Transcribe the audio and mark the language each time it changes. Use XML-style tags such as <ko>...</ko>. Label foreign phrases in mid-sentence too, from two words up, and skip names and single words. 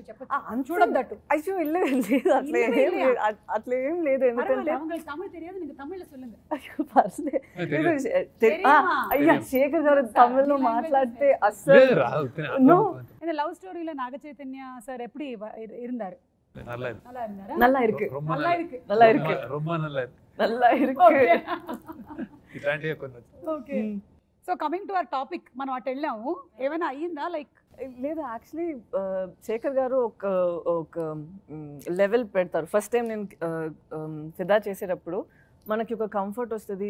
<te>చూడద్దట్టు అయ్యో లేదు, అట్లా ఏం లేదు, అట్లా ఏం లేదు. ఎందుకంటే తమిళ్ తెలియదు నీకు, తమిళ్లో சொல்லுங்க. అయ్యో పర్లేదు. అయ్యా శేఖర్ గారు తమిళ్లో మాట్లాడితే అస్సలు లవ్ స్టోరీలో నాగ చైతన్య సార్ ఎప్పుడు இருந்தாரு?</te> <ta>நல்லா இருக்கு, நல்லா இருக்கு, ரொம்ப நல்லா இருக்கு, நல்லா இருக்கு.</ta> <te>ఇట్లాంటివి కొన్ని. ఓకే,</te> <en>so coming to our topic,</en> <te>మనం అటు వెళ్ళాము, ఏమైనా అయ్యిందా? లైక్ లేదు, యాక్చువల్లీ శేఖర్ గారు ఒక లెవెల్ పెడతారు.</te> <en>first time</en> <te>నేను ఫిదా చేసేటప్పుడు మనకి ఒక కంఫర్ట్ వస్తుంది.</te>